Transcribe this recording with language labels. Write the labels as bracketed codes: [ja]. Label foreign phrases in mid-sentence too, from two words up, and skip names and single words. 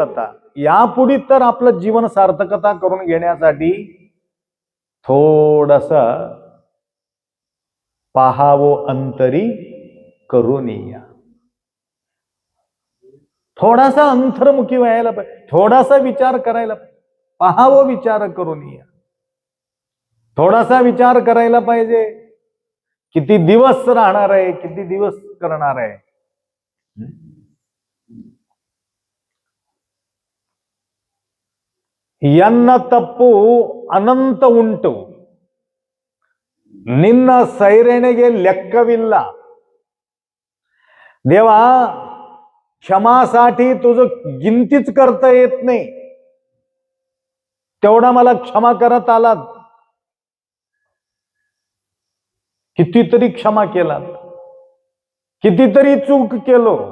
[mr] आता यापुढे तर आपलं जीवन सार्थकता करून घेण्यासाठी थोडासा पाहावं अंतरी करून या. थोडासा अंतर्मुखी व्हायला पाहिजे, थोडासा विचार करायला पाहिजे. पाहावं विचार करून या. थोडासा विचार करायला पाहिजे. किती दिवस राहणार आहे, किती दिवस करणार आहे. [kn] ಎನ್ನ ತಪ್ಪು ಅನಂತ ಉಂಟು, ನಿನ್ನ ಸೈರಣೆಗೆ ಲೆಕ್ಕವಿಲ್ಲ. [mr] देवा, क्षमासाठी तुझं गिनतीच करता येत नाही. तेवढा मला क्षमा करत आलात. कितीतरी क्षमा केलात, कितीतरी चूक केलो.